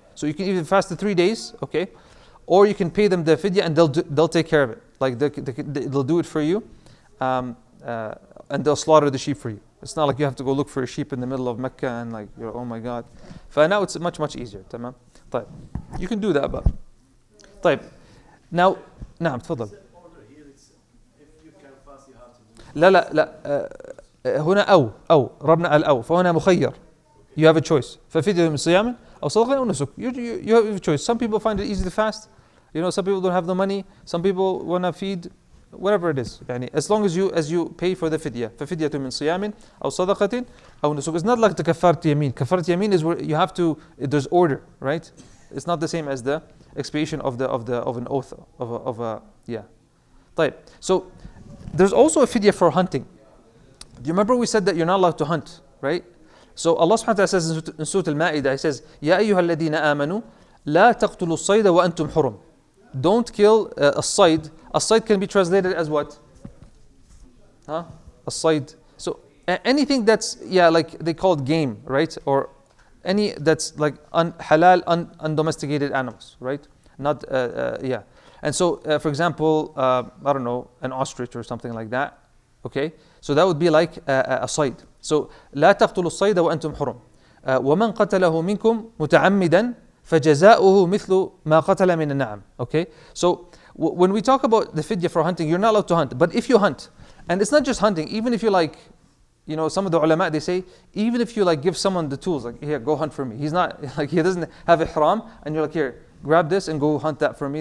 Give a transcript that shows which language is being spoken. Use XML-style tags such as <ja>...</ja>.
<en>So you can either fast the 3 days, okay? Or you can pay them the fidya and they'll take care of it. Like they'll do it for you. And they'll slaughter the sheep for you. It's not like you have to go look for a sheep in the middle of Mecca and like, you're, oh my God. For now it's much easier.</en> <ar>تمام. طيب.</ar> <en>You can do that, but طيب.</en> <ar>Now, نعم تفضل. لا هنا أو ربنا الأو فهنا مخير.</ar> <en>You have a choice.</en> <ar>ففدية من صيام أو صدقة أو نسك.</ar> <en>You have a choice. Some people find it easy to fast. Some people don't have the money. Some people want to feed. Whatever it is, يعني, as long as you pay for the fidya.</en> <ar>ففدية من صيام أو صدقة أو نسك.</ar> <en>It's not like the كفارة يمين. كفارة يمين is where you have to. There's order, right? It's not the same as the expiation of an oath of a yeah.</en> <ar>طيب.</ar> <en>So there's also a fidya for hunting. Do you remember we said that you're not allowed to hunt, right? So Allah subhanahu wa ta'ala says in Surah Al-Ma'idah, He says,</en> <ar>يا أيها الذين آمنوا لا تقتلوا الصيد وأنتم حرم.</ar> <en>Don't kill a sayd. A sayd can be translated as what? A sayd. So anything that's like they call it game, right? Or any that's like halal, undomesticated animals, right? Not And so, for example, I don't know, an ostrich or something like that. Okay, so that would be like a sayd.</en> <ar>So لا تقتلوا الصيد وأنتم حرم. ومن قتله منكم متعمدا فجزاؤه مثل ما قتل من النعم.</ar> <en>Okay, so when we talk about the fidya for hunting, you're not allowed to hunt. But if you hunt, and it's not just hunting, even if you like, some of the ulama, they say, even if you like give someone the tools, like, here, go hunt for me. He's not, like, he doesn't have ihram, and you're like, here, grab this and go hunt that for me.</en>